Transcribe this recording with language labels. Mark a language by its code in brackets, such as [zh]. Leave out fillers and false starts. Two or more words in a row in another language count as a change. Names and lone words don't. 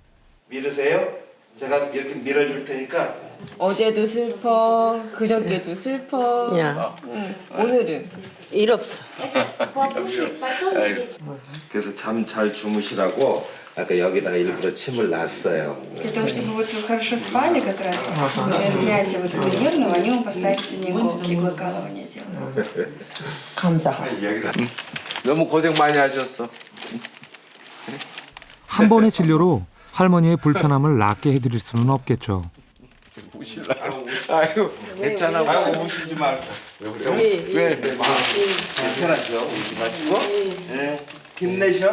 [ko] 밀으세요? 제가 이렇게 밀어줄 테니까. 어제도 슬퍼, 그저께도 슬퍼. 야. 오늘은 일 없어. 그래서 잠 잘 주무시라고 아까 여기다가 일부러 침을 놨어요. [ru] Для того, чтобы вот вы хорошо спали как раз, для снятия вот этого нервного, они вам поставили сегодня иголки, иглокалывание делают. [ko] 감사. 너무 고생 많이 하셨어. 한 번의 진료로 할머니의 불편함을 낫게 해드릴 수는 없겠죠. 아이고 괜찮아. 아이고 우시지 말고. 왜? 괜찮아죠? 우시지 마시고. 네. 힘내셔.